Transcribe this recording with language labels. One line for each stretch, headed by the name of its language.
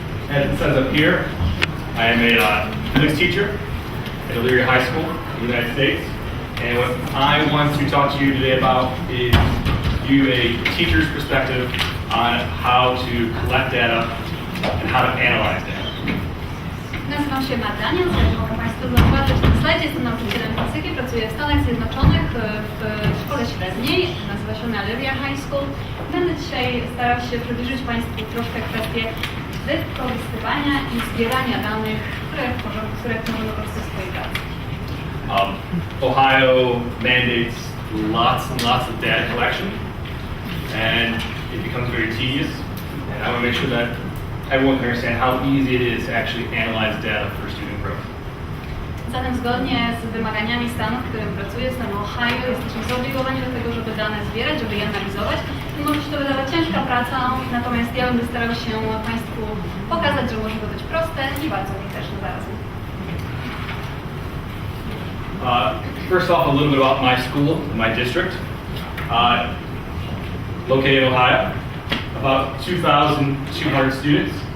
English: As it says up here, I am a physics teacher at Elyria High School in the United States. And what I want to talk to you today about is give you a teacher's perspective on how to collect data and how to analyze data.
Polish: Nazywam się Matt Daniels, jak mogą Państwo zauważyć na slajdzie, jestem nauczycielem fizyki, pracuję w Stanach Zjednoczonych w szkole średniej, nazywa się Elyria High School. Będę dzisiaj starał się przybliżyć Państwu troszkę kwestię wykorzystywania i zbierania danych, które możemy wykorzystać w swojej pracy.
English: Ohio mandates lots and lots of data collection, and it becomes very tedious. And I want to make sure that everyone can understand how easy it is to actually analyze data for student growth.
Polish: Zatem zgodnie z wymaganiami stanu, w którym pracuję, stanu Ohio, jesteśmy zobligowani do tego, żeby dane zbierać, żeby je analizować. Może się to wydawać ciężka praca, natomiast ja będę starał się Państwu pokazać, że może to być proste i bardzo użyteczne zarazem.
English: First off, a little bit about my school, my district. Located in Ohio, about 2,200 students.